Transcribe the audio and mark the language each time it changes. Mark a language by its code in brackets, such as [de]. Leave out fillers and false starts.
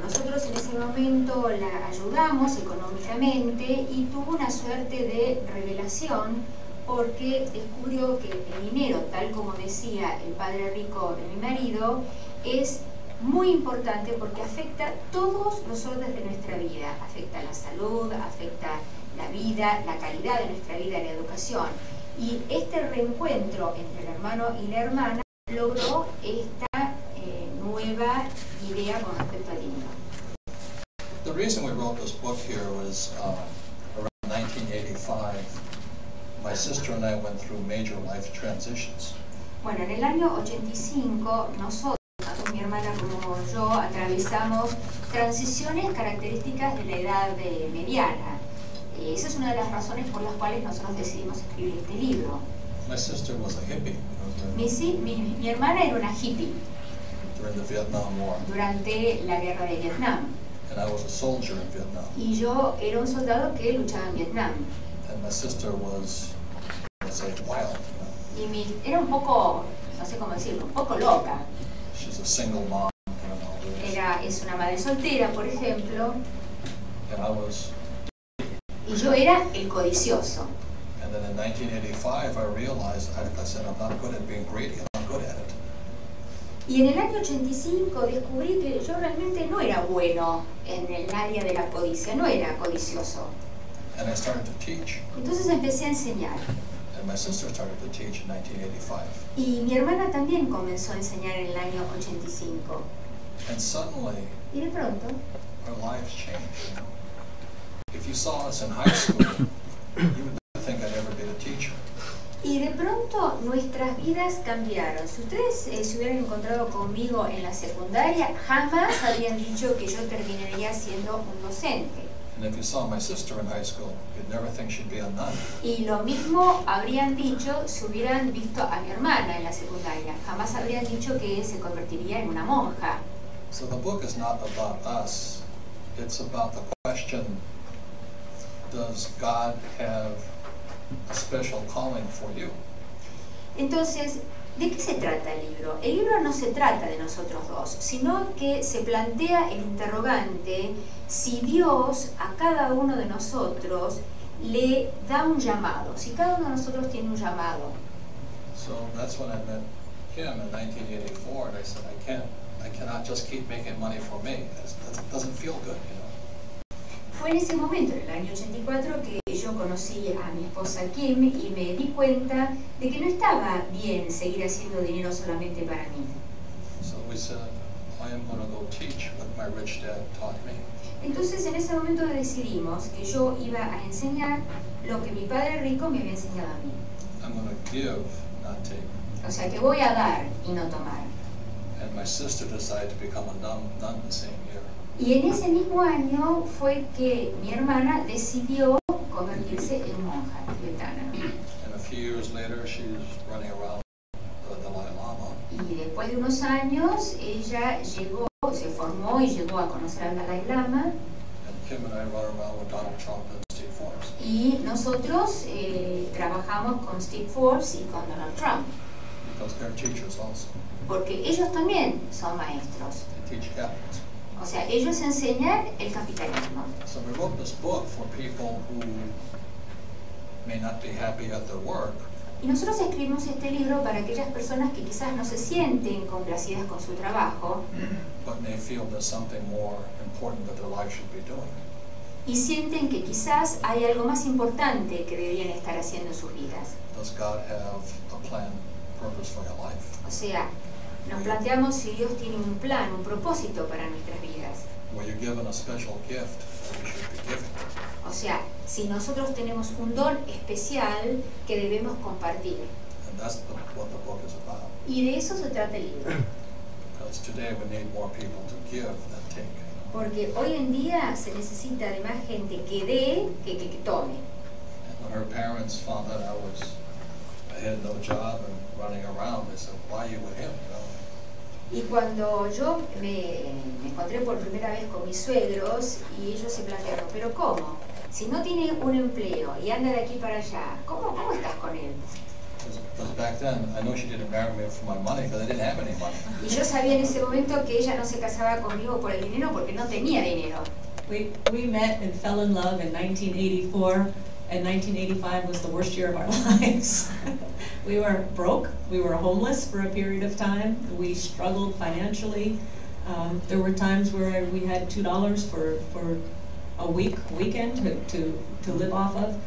[es] Nosotros en ese momento la ayudamos económicamente y tuvo una suerte de revelación porque descubrió que el dinero, tal como decía el padre rico de mi marido, es muy importante porque afecta todos los órdenes de nuestra vida. Afecta la salud, afecta la vida, la calidad de nuestra vida, la educación. Y este reencuentro entre el hermano y la hermana logró esta nueva idea con respecto al dinero. [en] The reason we wrote this book here was around 1985. My sister and I went through major life transitions. [es] Bueno, en el año 85 nosotros, tanto mi hermana como yo, atravesamos transiciones características de la edad mediana. Esa es una de las razones por las cuales nosotros decidimos escribir este libro. [en] My sister was a hippie. [es] Mi hermana era una hippie [en] During the Vietnam War. [es] durante la guerra de Vietnam. [en] And I was a soldier in Vietnam. [es] Y yo era un soldado que luchaba en Vietnam. [en] And my sister was, let's say, wild. [es] Y era un poco, no sé cómo decirlo, un poco loca. [en] She's a single mom. [es] Es una madre soltera, por ejemplo. [en] And I was. [es] Y yo era el codicioso. [en] And then in 1985, I realized, I said, I'm not good at being greedy. I'm not good at it. [es] Y en el año 85 descubrí que yo realmente no era bueno en el área de la codicia, no era codicioso. [en] And I started to teach. [es] Entonces empecé a enseñar. [en] And my sister started to teach in 1985. [es] Y mi hermana también comenzó a enseñar en el año 85. [en] And suddenly, [es] y de pronto, [en] our lives changed. If you saw us in high school, you would never think I'd ever be a teacher. [es] Y de pronto nuestras vidas cambiaron. Si ustedes se hubieran encontrado conmigo en la secundaria, jamás habrían dicho que yo terminaría siendo un docente. [en] And if you saw my sister in high school, you'd never think she'd be a nun. [es] Y lo mismo habrían dicho si hubieran visto a mi hermana en la secundaria. Jamás habrían dicho que se convertiría en una monja. [en] So the book is not about us. It's about the question, does God have a special calling for you? [es] Entonces, ¿de qué se trata el libro? El libro no se trata de nosotros dos, sino que se plantea el interrogante si Dios a cada uno de nosotros le da un llamado, si cada uno de nosotros tiene un llamado. [en] So that's when I met him in 1984, and I said, I cannot just keep making money for me. It doesn't feel good, you know. [es] Fue en ese momento, en el año 84, que yo conocí a mi esposa Kim y me di cuenta de que no estaba bien seguir haciendo dinero solamente para mí. [en] So we said, I am going to go teach what my rich dad taught me. [es] Entonces en ese momento decidimos que yo iba a enseñar lo que mi padre rico me había enseñado a mí. [en] I'm going to give, not take. [es] O sea que voy a dar y no tomar. [en] And my sister decided to become a nun the same year. [es] Y en ese mismo año fue que mi hermana decidió convertirse en monja tibetana. [en] And a few years later, she's running around the Dalai Lama. [es] Y después de unos años, ella llegó, se formó y llegó a conocer al Dalai Lama. [en] And Kim and I run around with Donald Trump and Steve Forbes. [es] Y nosotros trabajamos con Steve Forbes y con Donald Trump. [en] Because they're teachers also. [es] Porque ellos también son maestros. [en] They teach capitalism. [es] O sea, ellos enseñan el capitalismo. [en] So we wrote this book for people who may not be happy at their work. [es] Y nosotros escribimos este libro para aquellas personas que quizás no se sienten complacidas con su trabajo, [en] But may feel there's something more important that their life should be doing. [es] y sienten que quizás hay algo más importante que deberían estar haciendo en sus vidas. [en] Does God have a plan, purpose for your life? [es] O sea, nos planteamos si Dios tiene un plan, un propósito para nuestras vidas. [en] Were you given a special gift that you should be giving? [es] O sea, si nosotros tenemos un don especial que debemos compartir. [en] And that's what the book is about. [es] Y de eso se trata el libro. [en] Because today we need more people to give than take. [es] Porque hoy en día se necesita de más gente que dé que tome. [en] And when her parents found out I had no job and running around, they said, why are you with him? You know? [es] Y cuando yo me encontré por primera vez con mis suegros y ellos se plantearon, ¿pero cómo? Si no tiene un empleo y anda de aquí para allá, ¿cómo estás con él? [en] Because back then, I know she didn't marry me for my money because I didn't have any money. [es] Y yo sabía en ese momento que ella no se casaba conmigo por el dinero porque no tenía dinero. [en] We met and fell in love in 1984, and 1985 was the worst year of our lives. We were broke, we were homeless for a period of time, we struggled financially. There were times where we had $2 for a weekend to live off of.